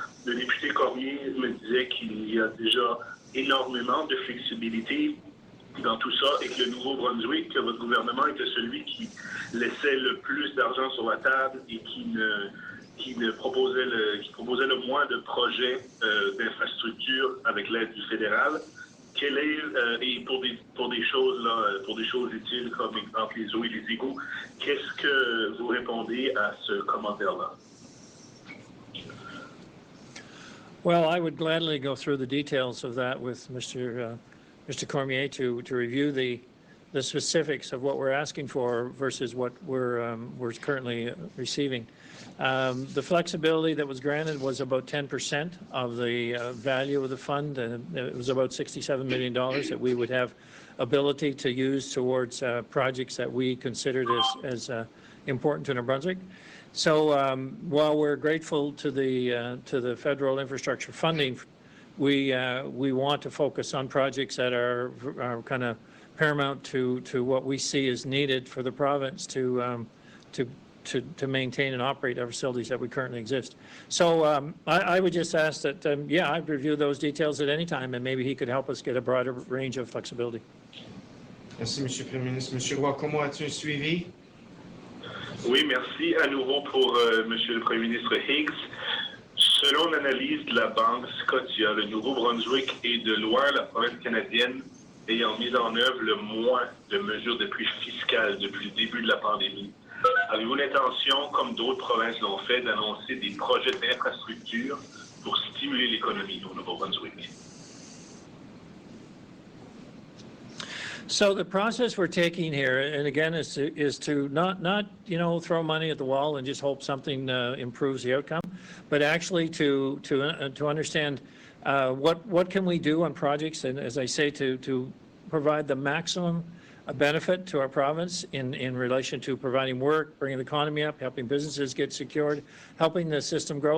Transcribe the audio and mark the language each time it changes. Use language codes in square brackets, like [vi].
[fr] Le député Cormier me disait qu'il y a déjà énormément de flexibilité dans tout ça et que le Nouveau-Brunswick, que votre gouvernement était celui qui laissait le plus d'argent sur la table et qui proposait le moins de projets d'infrastructures avec l'aide du fédéral. Quel est, et pour des choses utiles comme entre les eaux et les égouts, qu'est-ce que vous répondez à ce commentaire-là? [en] Well, I would gladly go through the details of that with Mr. Cormier to review the specifics of what we're asking for versus what we're currently receiving. The flexibility that was granted was about 10% of the value of the fund, and it was about $67 million that we would have ability to use towards projects that we considered as important to New Brunswick. So while we're grateful to the federal infrastructure funding, we want to focus on projects that are kind of paramount to what we see as needed for the province to maintain and operate our facilities that we currently exist. So I would just ask that, I'd review those details at any time, and maybe he could help us get a broader range of flexibility. [fr] Merci, M. le Premier ministre. M. Roy-Como, as-tu un suivi? Oui, merci à nouveau pour M. le Premier ministre Higgs. Selon l'analyse de la Banque Scotia, le Nouveau-Brunswick est de loin la province canadienne ayant mis en œuvre le moins de mesures d'appui fiscal depuis le début de la pandémie. Avez-vous l'intention, comme d'autres provinces l'ont fait, d'annoncer des projets d'infrastructure pour stimuler l'économie au Nouveau-Brunswick? [en] So the process we're taking here, and again, is to not throw money at the wall and just hope something improves the outcome, but actually to understand what can we do on projects, and as I say, to provide the maximum benefit to our province in relation to providing work, bringing the economy up, helping businesses get secured, helping the system grow.